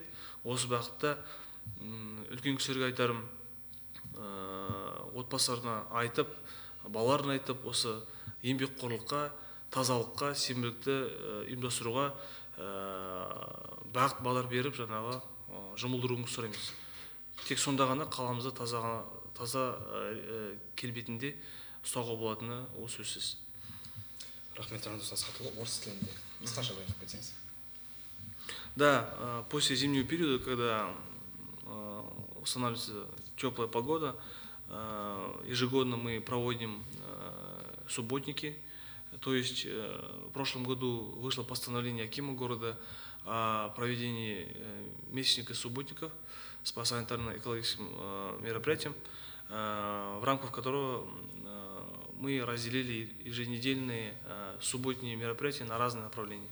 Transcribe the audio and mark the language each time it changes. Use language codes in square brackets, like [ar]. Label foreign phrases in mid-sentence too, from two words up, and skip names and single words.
[kk] Осы бағытта үлкен кісілерге айтарым, отбасыларына айтып, балаларына айтып, осы еңбекқорлыққа, тазалыққа, сенбілікті ұйымдастыруға бағыт бағдар беріп, жаңағы жұмылдыруыңызды сұраймыз. Тек сонда ғана қаламызды таза келбетінде ұстауға болатыны ол сөзсіз. Рахмет, Жандос Асхатұлы. Орыс тілінде қысқаша баяндап кетсеңіз. [ru] Да, после зимнего периода, когда устанавливается теплая погода, ежегодно мы проводим субботники. То есть в прошлом году вышло постановление акима города о проведении месячника субботников по санитарно-экологическим мероприятиям, в рамках которого мы разделили еженедельные субботние мероприятия на разные направления.